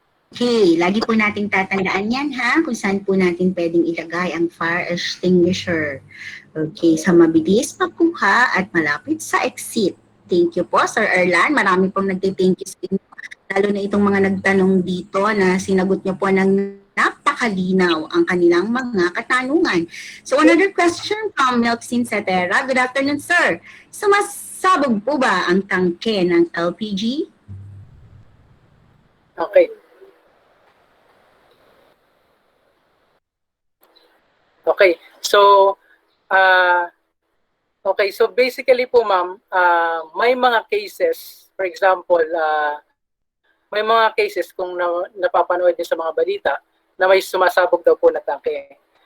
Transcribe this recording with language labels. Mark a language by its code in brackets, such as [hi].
[tl] Okay, lagi po nating tatandaan yan ha, kung saan po natin pwedeng ilagay ang fire extinguisher. Okay, sa mabilis makuha at malapit sa exit. [en] Thank you po, [tl] Sir Erlan. Marami pong nagtithank you sa inyo. Lalo na itong mga nagtanong dito na sinagot niyo po ng napakalinaw ang kanilang mga katanungan. [en] So another question from Melcin Setera. Good afternoon, sir. [tl] Sumasabog po ba ang tangke ng LPG? Okay. Okay. So, so basically po ma'am, may mga cases, for example, may mga cases kung napapanood niyo sa mga balita na may sumasabog daw po na tangke.